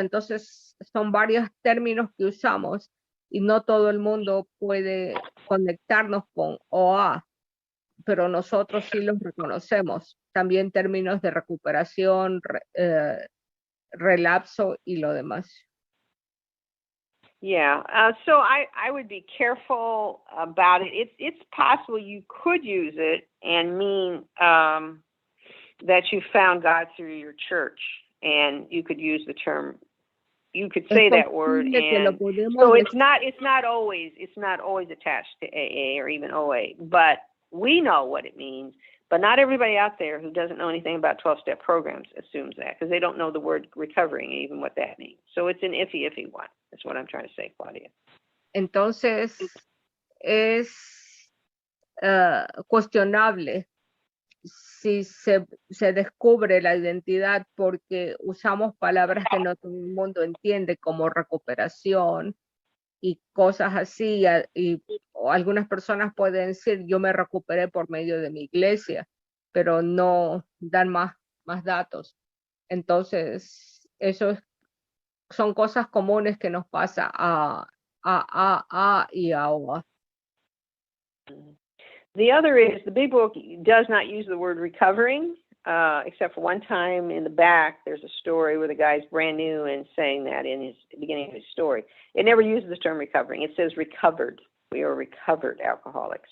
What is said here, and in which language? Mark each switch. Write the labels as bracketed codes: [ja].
[es] Entonces son varios términos que usamos y no todo el mundo puede conectarnos con OA, pero nosotros sí los reconocemos. También términos de recuperación, relapso y lo demás. [en] Yeah, so I would be careful about it. It's possible you could use it and mean that you found God through your church, and you could use the term. You could say that word, and so it's not always attached to AA or even OA, but we know what it means, but not everybody out there who doesn't know anything about 12-step programs assumes that, because they don't know the word recovering, even what that means. So it's an iffy one. That's what I'm trying to say, Claudia. [es] Entonces, es cuestionable si se descubre la identidad porque usamos palabras que no todo el mundo entiende, como recuperación y cosas así, o algunas personas pueden decir, yo me recuperé por medio de mi iglesia, pero no dan más datos. Entonces, son cosas comunes que nos pasa a y a O. [en] The other is, the big book does not use the word recovering, except for one time in the back, there's a story where the guy's brand new and saying that in his beginning of his story. It never uses the term recovering. It says recovered. We are recovered alcoholics.